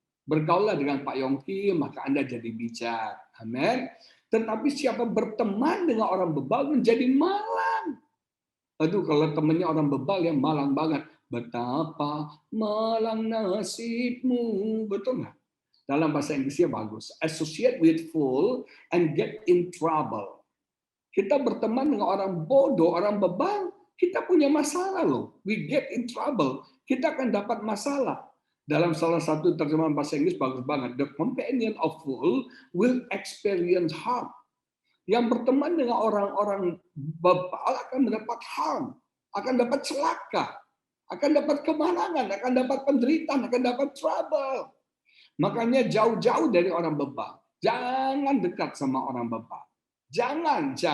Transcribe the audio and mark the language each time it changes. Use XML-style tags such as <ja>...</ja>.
<id>Bergaullah dengan Pak Yongki, maka Anda jadi bijak. Amin. Tetapi siapa berteman dengan orang bebal menjadi malang. Aduh, kalau temannya orang bebal yang malang banget. Betapa malang nasibmu. Betul nggak? Dalam bahasa Inggrisnya bagus.</id> <en>Associate with fool and get in trouble.</en> <id>Kita berteman dengan orang bodoh, orang bebal, kita punya masalah loh.</id> <en>We get in trouble.</en> <id>Kita akan dapat masalah. Dalam salah satu terjemahan bahasa Inggris bagus banget.</id> <en>The companion of fool will experience harm.</en> <id>Yang berteman dengan orang-orang bebal akan mendapat harm, akan dapat celaka, akan dapat kemalangan, akan dapat penderitaan, akan dapat trouble. Makanya jauh-jauh dari orang bebal. Jangan dekat sama orang bebal. Jangan.</id>